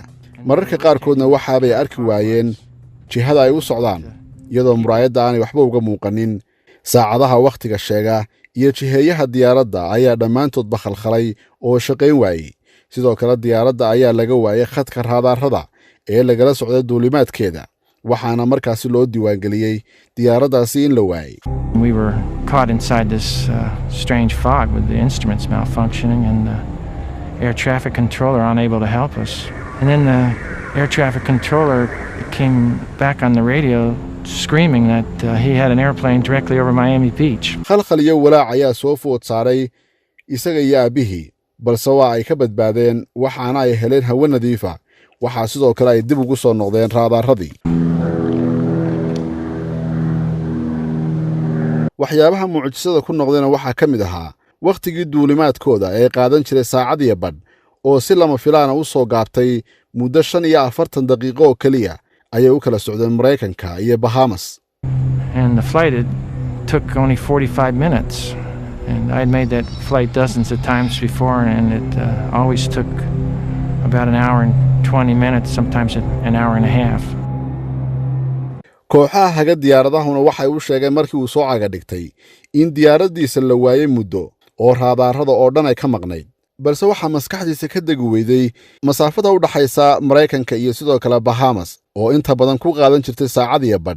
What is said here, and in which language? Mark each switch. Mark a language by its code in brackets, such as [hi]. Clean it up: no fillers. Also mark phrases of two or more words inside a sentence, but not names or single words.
[so] Mararka qaarkoodna waxaabay arki waayeen jihada ay u socdaan, iyadoo muraayadda aanay waxba uga muuqanin. Saacadaha wakhtiga sheega iyo jiheeyaha diyaaradda ayaa dhammaantoodba khalkhalay oo shaqayn waayey. Sidoo kale diyaaradda ayaa laga waayay khadka raadaarada ee lagala socday duulimaadkeeda, waxaana markaasi loo diiwaangeliyey diyaaraddaasi in la waayey. [en] We were caught inside this strange fog with the instruments malfunctioning and the air traffic controller unable to help us. And then the air traffic controller came back on the radio screaming that he had an airplane directly over Miami Beach. [so] Khalkhal iyo walaac ayaa soo food saaray isaga iyo aabihii, balse waa ay ka badbaadeen waxaana ay heleen hawo nadiif ah. Waxaa sidoo kale ay dib ugu soo noqdeen raadaaradii. waxyaabaha mucjisada ku noqdayna waxaa ka mid ahaa wakhtigii duulimaadkooda ee qaadan jiray saacad iyo badh oo si lama filaana u soo gaabtay muddo 45 daqiiqo oo kaliya ayay u kala socdeen Mareykanka iyo Bahamas. [en] And the flight took only 45 minutes. And I'd made that flight dozens of times before, and it always took about an hour and 20 minutes, sometimes an hour and a half. [so] kooxaha haga diyaaradahuna waxay u sheegeen markii uu soo caga dhigtay in diyaaraddiisa la waayay muddo oo raadaarada oo dhan ay ka maqnayd, balse waxaa maskaxdiisa ka degi weyday masaafada u dhaxaysa Mareykanka iyo sidoo kale Bahamas oo inta badan ku qaadan jirtay saacad iyo badh.